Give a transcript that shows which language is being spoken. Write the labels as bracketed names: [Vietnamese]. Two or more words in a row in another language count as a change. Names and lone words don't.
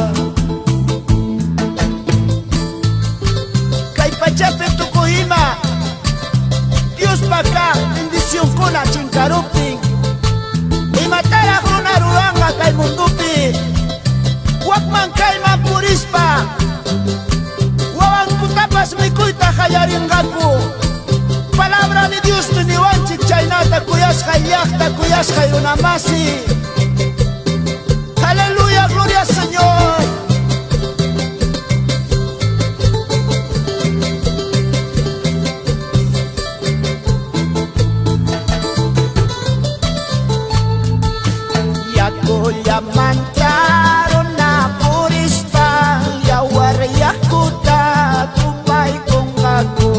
[Quechua] Kay pachapi tukuyma Dios paka bendición kuna chinkaruptin. Imataraq runa ruranqa kay mundupi. Wakman kayman purispa wawankutapas mikuyta qallarinqaku. [Spanish] Palabra de Dios [Quechua] mi niwanchik chaynata kuyasqay llaqta kuyasqay runamasi. [Spanish] Aleluya, gloria al Señor. [Quechua] Yakulllamanta runa purispa yawar yakuta tumpaykunqaku.